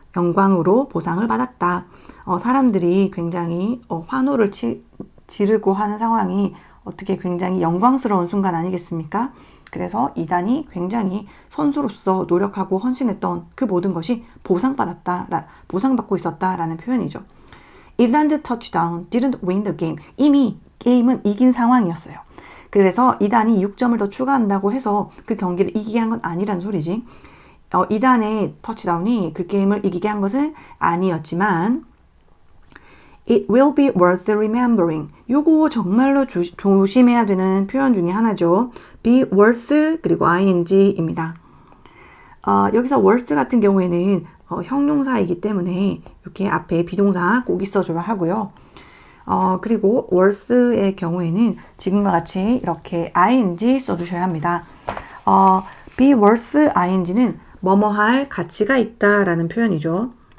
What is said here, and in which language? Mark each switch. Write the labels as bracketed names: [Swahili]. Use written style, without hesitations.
[Korean] 영광으로 보상을 받았다. 사람들이 굉장히 환호를 지르고 하는 상황이 어떻게 굉장히 영광스러운 순간 아니겠습니까? 그래서 2단이 굉장히 선수로서 노력하고 헌신했던 그 모든 것이 보상받고 있었다라는 표현이죠. [English] Ethan's touchdown didn't win the game. [Korean] 이미 게임은 이긴 상황이었어요. 그래서 2단이 6점을 더 추가한다고 해서 그 경기를 이기게 한 건 아니란 소리지. 2단의 터치다운이 그 게임을 이기게 한 것은 아니었지만 [English] It will be worth remembering. [Korean] 요거 정말로 조심해야 되는 표현 중에 하나죠. be worth 그리고 ing입니다. 여기서 worth 같은 경우에는 형용사이기 때문에 이렇게 앞에 비동사 꼭 있어줘야 하고요. 그리고 worth의 경우에는 지금과 같이 이렇게 ing 써주셔야 합니다. be worth ing는 뭐뭐 할 가치가 있다라는 표현이죠.